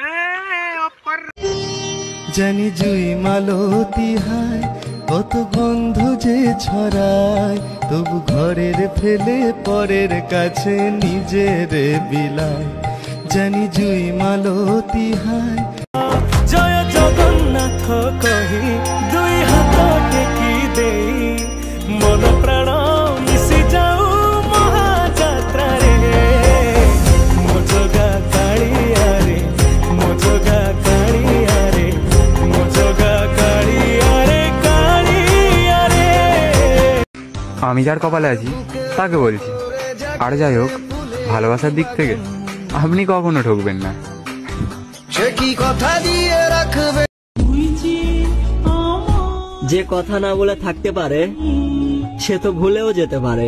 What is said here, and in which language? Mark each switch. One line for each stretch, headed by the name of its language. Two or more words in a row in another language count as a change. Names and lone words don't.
Bangla: জানি জুই মালতী হায় কত গন্ধ যে ছড়ায়, তবু ঘরের ফেলে পরের কাছে নিজের বিলায়। জানি জুই মালতী হায়
Odia: ଜୟ ଜଗନ୍ନାଥ କହି ଦୁଇ ହାତ ଟେକି ଦେଇ, ମନ ପ୍ରାଣ ମିଶି ଯାଉ ମହାଯାତ୍ରାରେ। ମୋ ଜଗା କାଳିଆରେ, ମୋ ଜଗା କାଳିଆରେ, ମୋ ଜଗା କାଳିଆରେ কালিয়ারে।
Bangla: আমি যার কপালে আছি তাকে বলছি। আর যাই হোক, ভালোবাসার দিক থেকে আপনি কখনো ঠকবেন না। সে কি কথা দিয়ে রাখবে, যে কথা না বলে থাকতে পারে সে তো ভুলেও যেতে পারে।